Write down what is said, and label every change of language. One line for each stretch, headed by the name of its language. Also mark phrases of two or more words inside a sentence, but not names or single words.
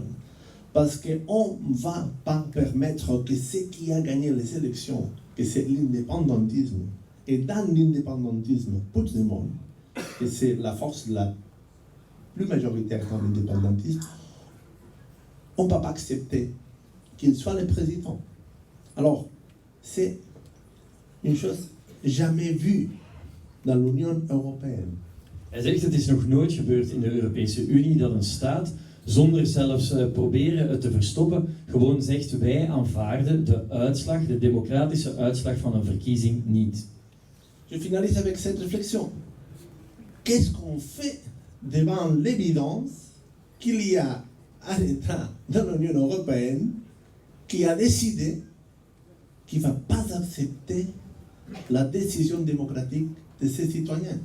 French: Parce qu'on ne va pas permettre que ce qui a gagné les élections, que c'est l'indépendantisme, et dans l'indépendantisme, Puigdemont, et c'est la force la plus majoritaire dans l'indépendantisme, on ne peut pas accepter qu'il soit le président. Alors, c'est une chose jamais vue dans l'Union européenne.
Dutch: Hij zegt het is nog nooit gebeurd in de Europese Unie dat een staat, zonder zelfs proberen het te verstoppen, gewoon zegt wij aanvaarden de uitslag, de democratische uitslag van een verkiezing niet.
French: Je finalise avec cette réflexion. Qu'est-ce qu'on fait devant l'évidence qu'il y a un État dans l'Union européenne qui a décidé qu'il ne va pas accepter la décision démocratique de ses citoyens?